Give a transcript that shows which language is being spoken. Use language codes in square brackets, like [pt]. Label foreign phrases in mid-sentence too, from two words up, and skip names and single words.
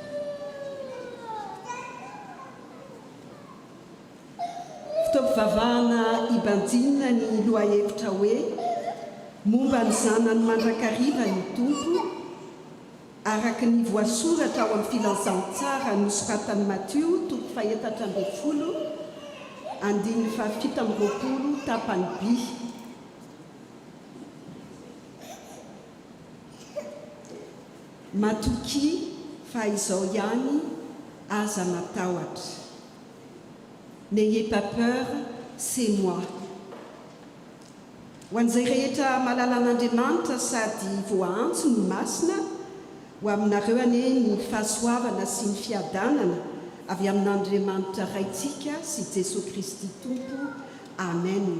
[mg] Fitaovavahana ibandinina ny lohahevitra hoe momba ny zanany mandrakariva ny tompo araka ny voasoratra ao amin'ny filazantsara nosoratan'i Matteo 7:20 andiny 7:20 tapany B. Matoki fa izao ihany aza matahotra. [fr] N'ayez pas peur, c'est moi. [mg] Ho an'izay rehetra malala an'Andriamanitra sady voaantso ny masina ho aminareo anie ny fahasoavana sy ny fiadanana avy amin'Andriamanitra raitsika sy Jesosy Kristy Tompo. Amen.